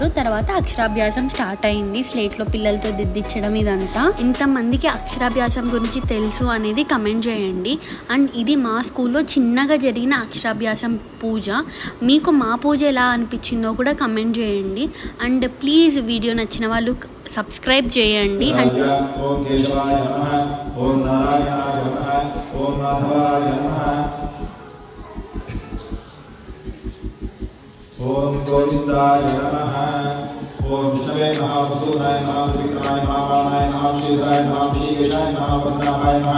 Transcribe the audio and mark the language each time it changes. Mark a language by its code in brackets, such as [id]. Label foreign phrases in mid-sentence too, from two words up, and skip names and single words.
[te] తర్వాత అక్షరాభ్యాసం స్టార్ట్ అయింది. స్లేట్లో పిల్లలతో దిద్దించడం ఇదంతా. ఇంతమందికి అక్షరాభ్యాసం గురించి తెలుసు అనేది కమెంట్ చేయండి. అండ్ ఇది మా స్కూల్లో చిన్నగా జరిగిన అక్షరాభ్యాసం పూజ. మీకు మా పూజ ఎలా అనిపించిందో కూడా కమెంట్ చేయండి. [en] and please video [te] నచ్చిన వాళ్ళు సబ్స్క్రైబ్ చేయండి. [sa] ओम गोविंदाय नमः। ओम विष्णवे नमः, वसुदेवाय नमः, त्रिविक्रमाय नमः, वामनाय नमः, श्रीधराय नमः, श्रीकेशाय नमः, पद्मनाभाय नमः।